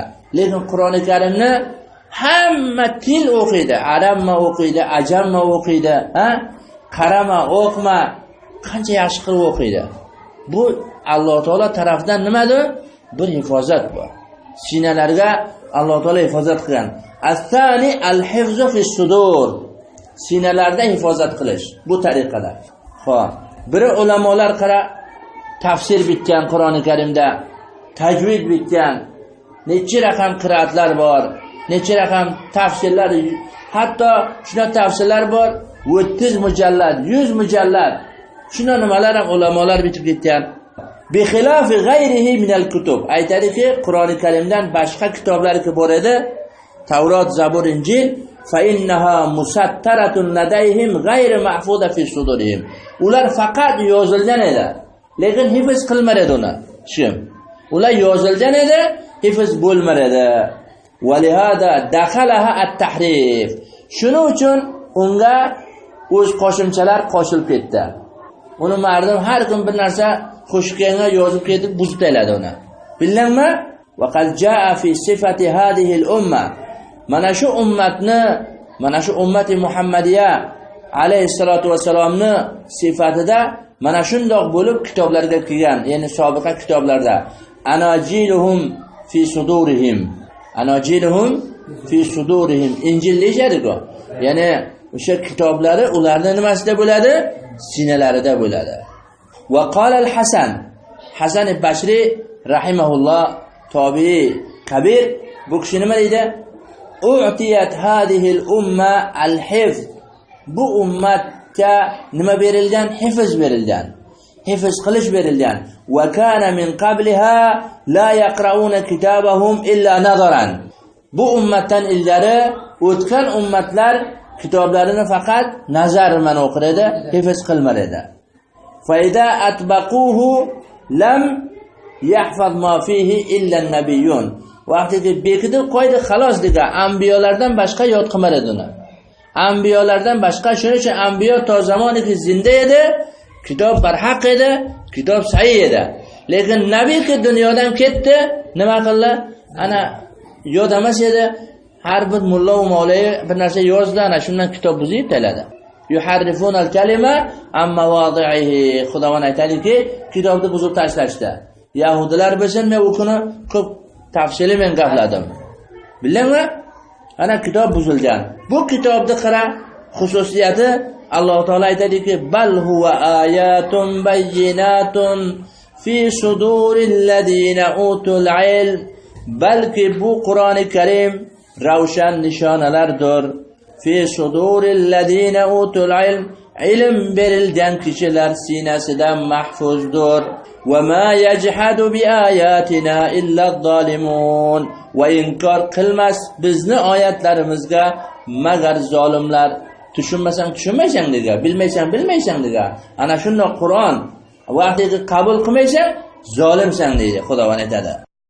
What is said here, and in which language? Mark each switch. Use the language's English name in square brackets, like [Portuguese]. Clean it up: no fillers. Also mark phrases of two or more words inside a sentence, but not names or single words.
[Uzbek] Lekin Qur'oni Karimni hamma til o'qiydi. Arabma o'qiydi, ajamma o'qiydi, qarama, o'qma, qancha yaxshi qilib o'qiydi. Bu Alloh taolo tarafdan nimadir? Bir hifozat bor. Sinalarga Alloh taolo hifozat qilgan. [Arabic] الثاني الحفظ في الصدور. [Uzbek] Sinalarda hifozat qilish bu tariqada. Xo'p, biri ulamolar qara tafsir bitgan Qur'oni Karimda, tajvid bitgan, necha raqam qiraatlar bor, necha raqam tafsirlar, hatto shuna tafsirlar bor 30 mujallad, 100 mujallad. Shuna nimalar ham ulamolar bitib ketgan. [Arabic] بخلاف غيره من الكتب. [Uzbek] Aytadiki, Qur'oni Karimdan boshqa kitoblarga bor edi. [Arabic] Tavrot, Zabur, Injil فإنها مسطرة لديهم غير محفوظة في صدورهم. [Uzbek] Ular faqat yozilgan edi, lekin hifz qilmadi uni. Shim. Ular yozilgan edi, hifz bo'lmadi edi. [Arabic] ولهذا دخلها التحريف. [Uzbek] Shuning uchun unga o'z qo'shimchalar qo'shilib ketdi. Uni mardum har kim bir narsa qo'shganga yozib ketib buzib tashladi uni. Bilammi? [Arabic] وقد جاء في صفة هذه الأمة. [Uzbek] Mana shu ummatni, mana shu ummati Muhammadiya alayhissalatu vassalomni sifatida mana shundoq bo'lib kitoblarga kelgan, ya'ni sobiqa kitoblarda [Arabic] أناجيلهم في صدورهم. أناجيلهم في صدورهم. [Uzbek] Injil deyishadi-ku. Ya'ni o'sha kitoblari ularning nimasida bo'ladi? Sinalarida bo'ladi. [Arabic] وقال الحسن، حسن البصري رحمه الله، تابعي كبير, [Uzbek] bu kishi nima deydi? [Arabic] أعطيت هذه الأمة الحفظ. [Uzbek] Bu ummatga nima berilgan? Hifz berilgan. Hifz qilish berilgan. [Arabic] وكان من قبلها لا يقرؤون كتابهم إلا نظرا. [Uzbek] Bu ummatdan ilgari o'tgan ummatlar kitoblarini faqat nazar bilan o'qir edi, hifz qilmar edi. [Arabic] فإذا أطبقوه لم يحفظ ما فيه إلا النبيون. [Uzbek] Vaqtida bekitib qo'ydi, xolos degan anbiyolardan boshqa yod qilmar edi uni. Anbiyolardan boshqa, shuning uchun anbiyo to zamoniki zinda edi, kitob barhaq edi, kitob sahih edi. Lekin nabiyki dunyodan ketdi, nima qildi? Ana yod emas edi. Har bir mulla va mavlay bir narsa yozdi, ana shundan kitob buzib tashladi. [Arabic] يحرفون الكلمة عن مواضعه. [Uzbek] Xudovan aytadiki, kitobni buzib tashlashdi. Yahudilar bilsin, men u kuni ko'p tafsili men gapladim. Bilammi? Ana kitob buzilgan. Bu kitobni qara, xususiyati Alloh taolo aytadiki, [Arabic] بل هو آيات بينات في صدور الذين أوتوا العلم. [Uzbek] Balki bu Qur'oni Karim ravshan nishonalardir. [Arabic] في صدور الذين أوتوا العلم. [Uzbek] Ilm berilgan kishilar sinasidan mahfuzdir. [Arabic] وما يجحد بآياتنا إلا الظالمون. [Uzbek] Va inkor qilmas bizni oyatlarimizga magar zolimlar. Tushunmaysan degan, bilmaysan degan. Ana shunday Qur'on vaqtida qabul qilmaysan, zolimsan deydi Xudovan aytadi.